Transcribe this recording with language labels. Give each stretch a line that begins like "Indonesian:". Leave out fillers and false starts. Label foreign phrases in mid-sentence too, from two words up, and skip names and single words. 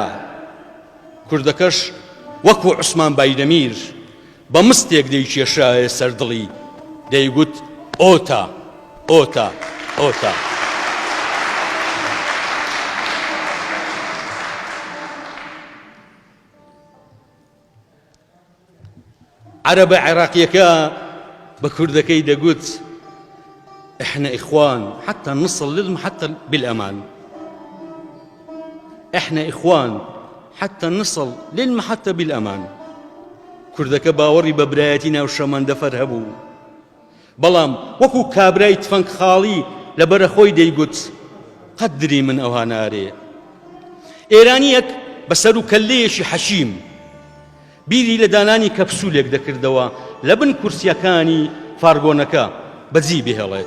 Central Kurdish: کوردەکەش وەکو عوسمان بایدەمیر بە مستێک دەیکێشایە سەردڵی، دەیگوت ئۆتا ئۆتا ئۆتا. عەرەبە عێراقیەکە بە کوردەکەی دەگوت:
Arabic: إحنا إخوان حتى نصل للمحطة بالأمان. إحنا إخوان حتى نصل للمحطة بالأمان.
Central Kurdish: کوردەکە باوەڕی بە برایەتی ناو شەمەندەفەر هەبوو، بەڵام وەکو کابرای تفەنگ خاڵی لە بەرەخۆی دەیگوت: قەدری من ئەوها نارێ. ئێرانیەک بەسەر و کەللەیەکی حەشیم بیری لە دانانی کەپسولێک دەکردەوە لە بن کورسیەکانی فارگۆنەکە بەجی بهێڵێت.